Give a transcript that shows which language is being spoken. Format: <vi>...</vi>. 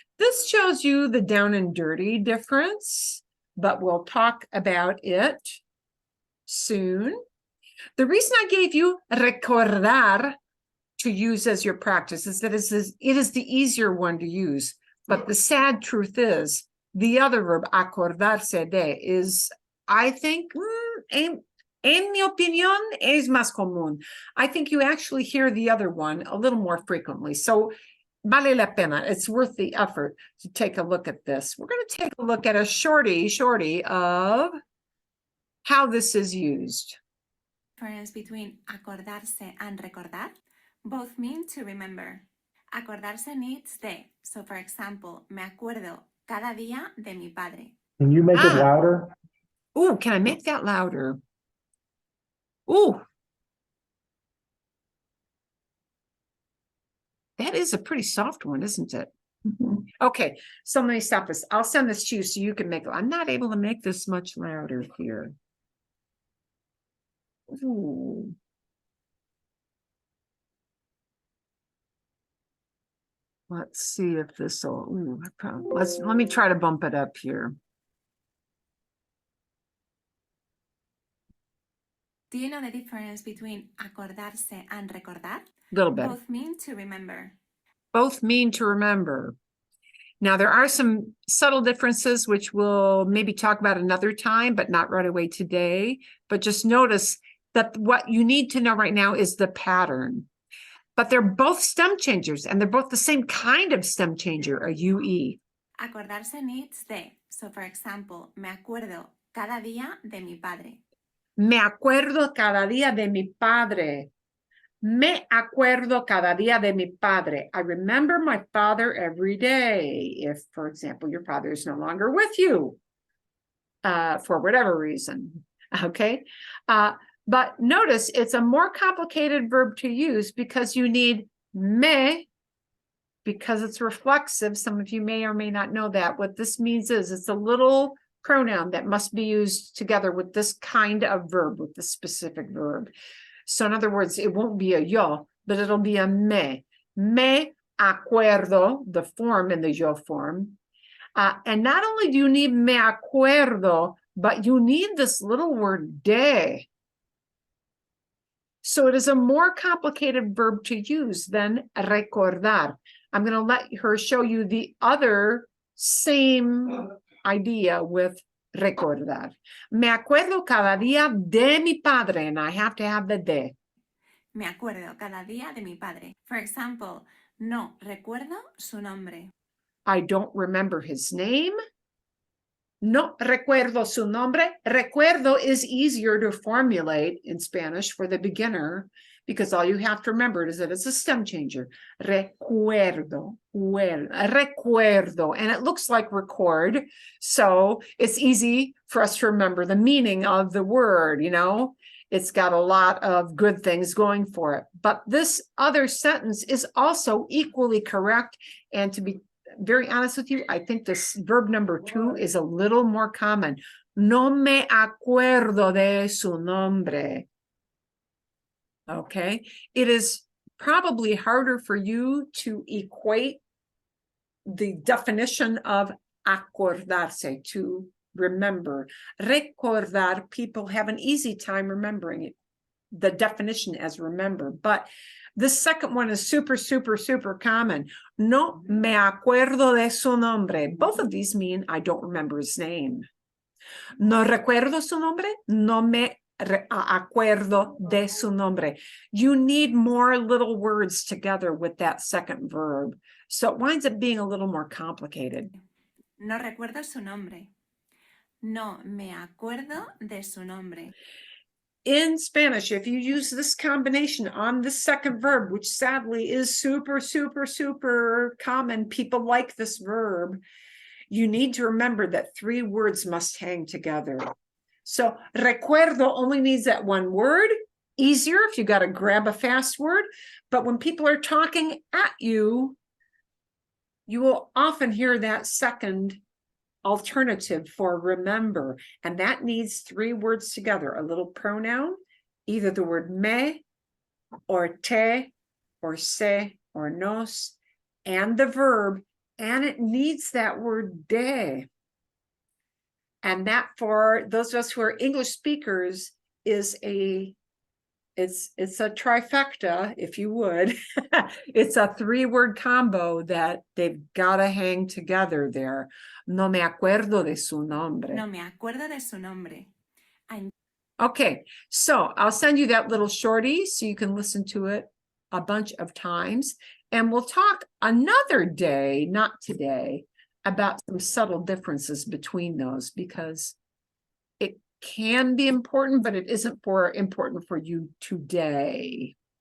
<en>This shows you the down and dirty difference, but we'll talk about it soon. The reason I gave you recordar to use as your practice is that it is the easier one to use. But the sad truth is The other verb, acordarse de, is, I think,</en> <es>en mi opinión, es más común.</es> <en>I think you actually hear the other one a little more frequently. So,</en> <es>vale la pena.</es> <en>It's worth the effort to take a look at this. We're going to take a look at a shorty of how this is used. Difference between acordarse and recordar both mean to remember. Acordarse needs de. So, for example,</en> <es>me acuerdo cada día de mi padre.</es> <en>Can you make it Ah. louder? Ooh, can I make that louder? Ooh. That is a pretty soft one, isn't it? Mhm. Okay, so let me stop this. I'll send this to you so you can make it. I'm not able to make this much louder here. Ooh. Let's see if this will, let me try to bump it up here. Do you know the difference between acordarse and recordar? A little bit. Both mean to remember. Both mean to remember. Now, there are some subtle differences, which we'll maybe talk about another time, but not right away today. But just notice that what you need to know right now is the pattern. But they're both stem changers, and they're both the same kind of stem changer, a UE. Acordarse needs de. So, for example,</en> <es>me acuerdo cada día de mi padre. Me acuerdo cada día de mi padre. Me acuerdo cada día de mi padre.</es> <en>I remember my father every day. If, for example, your father is no longer with you, for whatever reason, okay? But notice it's a more complicated verb to use because you need me, because it's reflexive. Some of you may or may not know that. What this means is it's a little pronoun that must be used together with this kind of verb, with this specific verb. So in other words, it won't be a yo, but it'll be a me. Me acuerdo, the form in the yo form. And not only do you need me acuerdo, but you need this little word de. So it is a more complicated verb to use than recordar. I'm going to let her show you the other same idea with recordar.</en> <es>Me acuerdo cada día de mi padre,</es> <en>and I have to have the de.</en> <es>Me acuerdo cada día de mi padre.</es> <en>For example,</en> <es>no recuerdo su nombre.</es> <en>I don't remember his name.</en> <es>No recuerdo su nombre.</es> <en>Recuerdo is easier to formulate in Spanish for the beginner because all you have to remember is that it's a stem changer. Recuerdo, recuerdo, and it looks like record, so it's easy for us to remember the meaning of the word, you know? It's got a lot of good things going for it. But this other sentence is also equally correct, and to be very honest with you, I think this verb number 2 is a little more common.</en> <es>No me acuerdo de su nombre.</es> <en>Okay, it is probably harder for you to equate the definition of acordarse, to remember. Recordar, people have an easy time remembering it, the definition as remember, but the second one is super, super, super common.</en> <es>No me acuerdo de su nombre.</es> <en>Both of these mean I don't remember his name.</en> <es>No recuerdo su nombre. No me acuerdo de su nombre.</es> <en>You need more little words together with that second verb. So it winds up being a little more complicated.</en> <es>No recuerdo su nombre. No me acuerdo de su nombre.</es> <en>In Spanish, if you use this combination on the second verb, which sadly is super, super, super common, people like this verb, you need to remember that 3 words must hang together. So recuerdo only needs that one word. Easier if you got to grab a fast word. But when people are talking at you, you will often hear that second alternative for remember, and that needs 3 words together, a little pronoun, either the word me or te or se or nos, and the verb, and it needs that word de. And that, for those of us who are English speakers, is a it's a trifecta, if you would. It's a 3-word combo that they've got to hang together there.</en> <es>No me acuerdo de su nombre. No me acuerdo de su nombre.</es> <en>Okay, so I'll send you that little shorty so you can listen to it a bunch of times. And we'll talk another day, not today, about some subtle differences between those, because it can be important, but it isn't important for you today.</en>